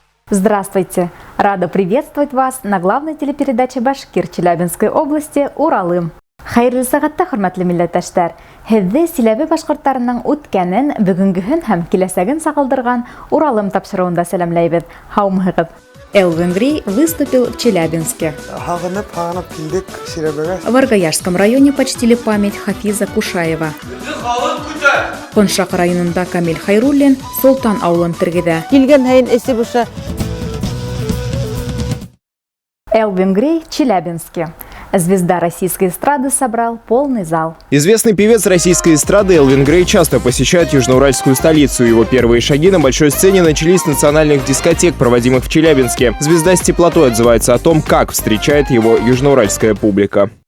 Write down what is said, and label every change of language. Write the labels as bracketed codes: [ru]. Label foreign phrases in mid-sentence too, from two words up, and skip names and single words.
[ru] Здравствуйте! Рада приветствовать вас на главной телепередаче Башкир Челябинской области «Уралым». [ba] Хайырлы сәгатьтә, хөрмәтле милләттәшләр, һеҙҙе Силәбе башҡорттарының үткәнен, бөгөнгөһөн һәм киләсәген сағылдырған Уралым тапшырыуында сәләмләйбеҙ. Һаумыһығыҙ! [ru] Элвин Грей выступил в Челябинске. В Аргаяшском районе почтили память Хафиза Кушаева. [ba] Коншак районында Камиль Хайруллин Солтан ауылын тергеҙә. [ru] Элвин Грей, Челябинске. Звезда российской эстрады собрал полный зал. Известный певец российской эстрады Элвин Грей часто посещает южноуральскую столицу. Его первые шаги на большой сцене начались с национальных дискотек, проводимых в Челябинске. Звезда с теплотой отзывается о том, как встречает его южноуральская публика.